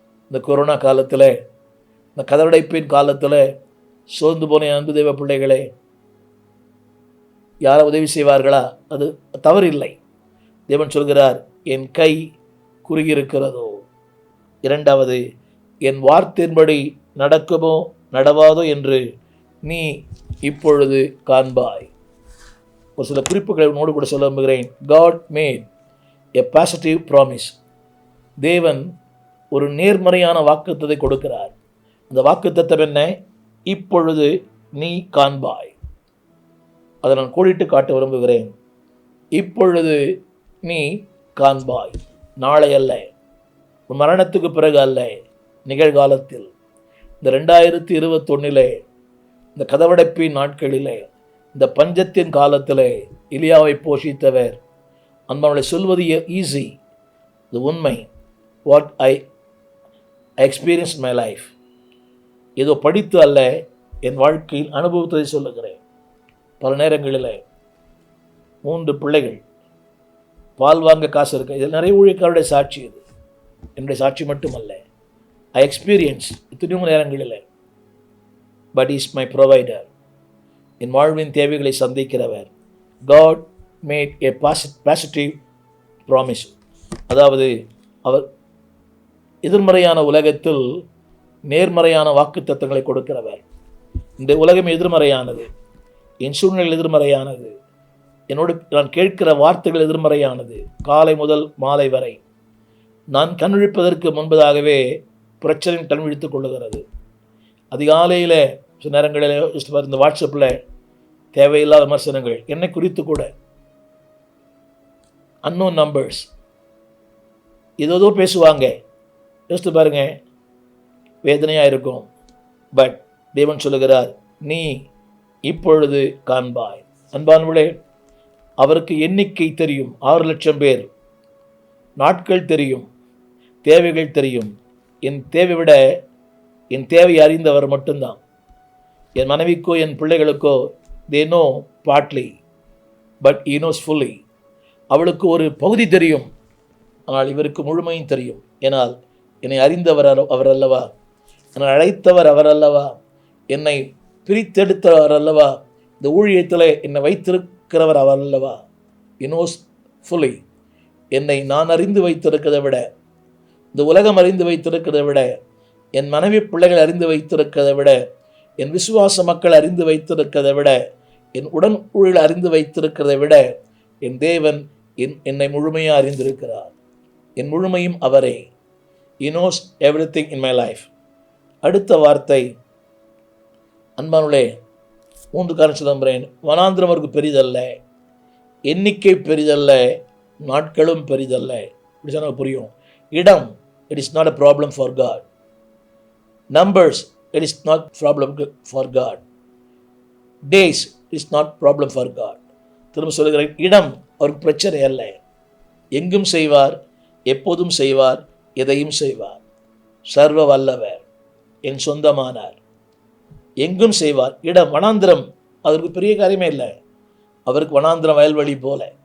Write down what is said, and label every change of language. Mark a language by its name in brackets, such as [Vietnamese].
[Tamil] இந்த கொரோனா காலத்தில், இந்த கதவடைப்பின் காலத்தில் சோர்ந்து போன அன்பு தெய்வ பிள்ளைகளே, யாரை உதவி செய்வார்களா? அது தவறில்லை. தேவன் சொல்கிறார், என் கை குறுகியிருக்கிறதோ. 2வது, என் வார்த்தையின்படி நடக்குமோ நடவாதோ என்று நீ இப்பொழுது காண்பாய். ஒரு சில குறிப்புகளை உன்னோடு கூட சொல்ல விரும்புகிறேன். [English] God made a positive promise. [Tamil] தேவன் ஒரு நேர்மறையான வாக்குத்தத்தை கொடுக்கிறார். அந்த வாக்குத்தத்தம் என்ன? இப்பொழுது நீ காண்பாய். அதை நான் கோடிட்டு காட்ட விரும்புகிறேன். இப்பொழுது நீ காண்பாய். நாளை அல்ல, உன் மரணத்துக்கு பிறகு அல்ல, நிகழ்காலத்தில். இந்த 2021 இந்த கதவடைப்பின் நாட்களிலே, இந்த பஞ்சத்தின் காலத்தில் எலியாவை போஷித்தவர். அன்பானவர்களை, சொல்வது ஈஸி, இது உண்மை. [English] What I experience my life. [Tamil] ஏதோ படித்து அல்ல, என் வாழ்க்கையில் அனுபவத்தை சொல்லுகிறேன். பல நேரங்களில் 3 பிள்ளைகள், பால் வாங்க காசு இருக்கு. இதில் நிறைய ஊழியக்காரருடைய சாட்சி. இது என்னுடைய சாட்சி மட்டுமல்ல, [English] I experience [Tamil] எத்தனையோ நேரங்களில். [English] But is my provider. [Tamil] என் வாழ்வின் தேவைகளை சந்திக்கிறவர். [English] God made a positive promise. [Tamil] அதாவது அவர் எதிர்மறையான உலகத்தில் நேர்மறையான வாக்குத்தத்தங்களை கொடுக்கிறவர். இந்த உலகம் எதிர்மறையானது, என் சூழ்நிலை எதிர்மறையானது, என்னோடு நான் கேட்கிற வார்த்தைகள் எதிர்மறையானது. காலை முதல் மாலை வரை நான் கண்விழிப்பதற்கு முன்பதாகவே பிரச்சனை கண்விழித்துக் கொள்ளுகிறது. அதிகாலையில் சில நேரங்களில் இந்த வாட்ஸ்அப்பில் தேவையில்லாத விமர்சனங்கள், என்னை குறித்து கூட [English] unknown numbers [Tamil] ஏதோ பேசுவாங்க. யோசித்து பாருங்க, வேதனையாக இருக்கும். பட் தேவன் சொல்லுகிறார், நீ இப்பொழுது காண்பாய். அன்பானவர்களே, அவருக்கு எண்ணிக்கை தெரியும். 6 லட்சம் பேர். நாட்கள் தெரியும், தேவைகள் தெரியும். என் தேவை விட என் தேவை அறிந்தவர் மட்டும்தான். என் மனைவிக்கோ என் பிள்ளைகளுக்கோ [English] they know partly, but he knows fully. [Tamil] அவளுக்கு ஒரு பகுதி தெரியும், ஆனால் இவருக்கு முழுமையும் தெரியும். ஏனால் என்னை அறிந்தவர் அவர் அல்லவா, என்னை அழைத்தவர் அவர் அல்லவா, என்னை பிரித்தெடுத்தவர் அல்லவா, இந்த ஊழியத்தில் என்னை வைத்திருக்கிறவர் அவர் அல்லவா. [English] he knows fully. [Tamil] என்னை நான் அறிந்து வைத்திருக்கிறதை விட, இந்த உலகம் அறிந்து வைத்திருக்கிறதை விட, என் மனைவி பிள்ளைகள் அறிந்து வைத்திருக்கிறதை விட என் விசுவாச மக்கள் அறிந்து வைத்திருக்கிறதை விட, என் உடன் ஊழியர் அறிந்து வைத்திருக்கிறதை விட என் தேவன் என்னை முழுமையாக அறிந்திருக்கிறார். என் முழுமையும் அவரே. [English] He knows everything in my life. [Tamil] அடுத்த வார்த்தை, அன்பானுள்ளே 3 காரணம் சொல்லுகிறேன். வனாந்திரம் அவருக்கு பெரிதல்ல, எண்ணிக்கை பெரிதல்ல, நாட்களும் பெரிதல்ல. இப்படி சொன்னால் புரியும். [English] இடம், it is not a problem for God. Numbers, it is not problem for God. Days, it is not problem for God. [Tamil] திரும்ப சொல்லுகிறேன், இடம் அவருக்கு பிரச்சனை அல்ல. எங்கும் செய்வார், எப்போதும் செய்வார், எதையும் செய்வார். சர்வ வல்லவர், என் சொந்தமானார், எங்கும் செய்வார். இடம், வனாந்திரம் அவருக்கு பெரிய காரியமே இல்லை. அவருக்கு வனாந்திரம் வயல்வெளி போல.